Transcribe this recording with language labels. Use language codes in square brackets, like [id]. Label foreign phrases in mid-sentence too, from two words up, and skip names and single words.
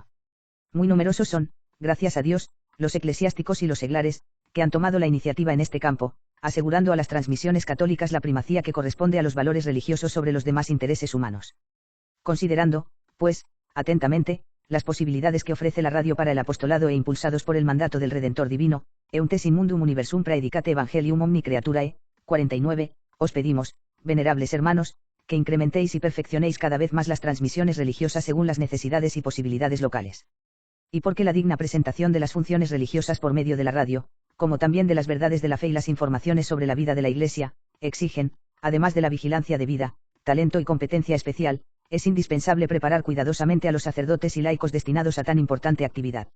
[es] Muy numerosos son, gracias a Dios, los eclesiásticos y los seglares, que han tomado la iniciativa en este campo, asegurando a las transmisiones católicas la primacía que corresponde a los valores religiosos sobre los demás intereses humanos. Considerando, pues, atentamente, las posibilidades que ofrece la radio para el apostolado e impulsados por el mandato del Redentor Divino, [la] Euntes in mundum universum praedicate evangelium omni creaturae, 49, [es] os pedimos, venerables hermanos, que incrementéis y perfeccionéis cada vez más las transmisiones religiosas según las necesidades y posibilidades locales. Y porque la digna presentación de las funciones religiosas por medio de la radio, como también de las verdades de la fe y las informaciones sobre la vida de la Iglesia, exigen, además de la vigilancia debida, talento y competencia especial, es indispensable preparar cuidadosamente a los sacerdotes y laicos destinados a tan importante actividad.